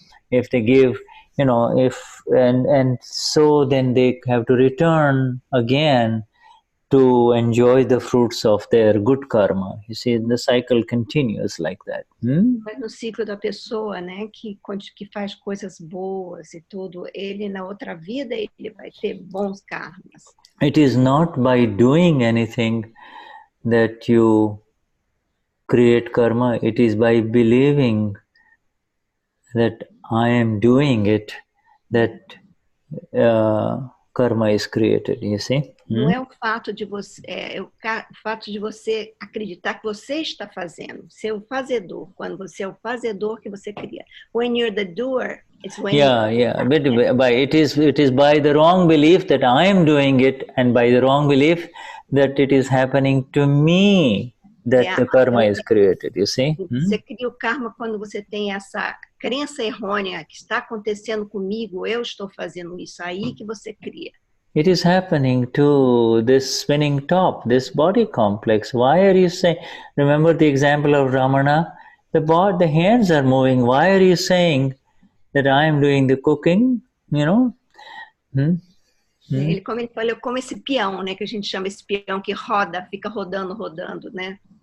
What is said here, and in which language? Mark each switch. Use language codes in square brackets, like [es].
[en] If they give, and so then they have to return again to enjoy the fruits of their good karma. You see, the cycle continues like that. [pt] Mas no ciclo da pessoa, né, que faz coisas boas e tudo, ele na outra vida ele vai ter bons karmas. [en] It is not by doing anything that you create karma. It is by believing that I am doing it that karma is created, you see. [pt] Não é o fato de você, o fato de você acreditar que você está fazendo, ser o fazedor. Quando você é o fazedor que você cria. [en] When you're the doer, it's when but it is by the wrong belief that I am doing it, and by the wrong belief that it is happening to me, that the karma is created, you see. [pt] Você cria o karma quando você tem essa crença errônea que está acontecendo comigo, eu estou fazendo isso, aí que você cria. [en] It is happening to this spinning top, this body complex. Why are you saying, remember the example of Ramana? The hands are moving. Why are you saying that I am doing the cooking, [pt] Ele falou como esse peão, né, que a gente chama esse peão que roda, fica rodando, né?